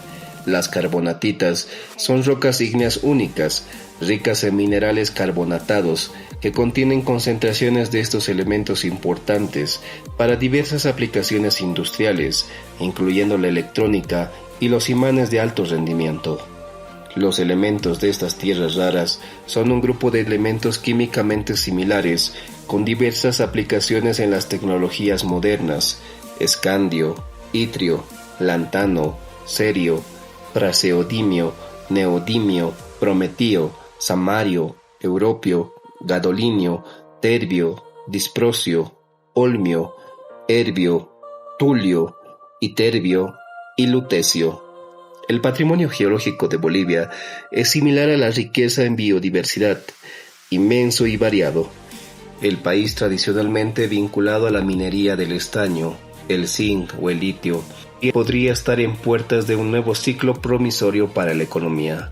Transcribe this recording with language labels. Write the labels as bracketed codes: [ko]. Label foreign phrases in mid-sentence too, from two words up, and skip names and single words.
[es] Las carbonatitas son rocas ígneas únicas, ricas en minerales carbonatados, que contienen concentraciones de estos elementos importantes para diversas aplicaciones industriales, incluyendo la electrónica y los imanes de alto rendimiento. Los elementos de estas tierras raras son un grupo de elementos químicamente similares con diversas aplicaciones en las tecnologías modernas: escandio, itrio, lantano, cerio, praseodimio, neodimio, prometio, samario, europio, gadolinio, terbio, disprosio, olmio, erbio, tulio, iterbio y lutecio. El patrimonio geológico de Bolivia es similar a la riqueza en biodiversidad, inmenso y variado. El país tradicionalmente vinculado a la minería del estaño, el zinc o el litio, y podría estar en puertas de un nuevo ciclo promisorio para la economía.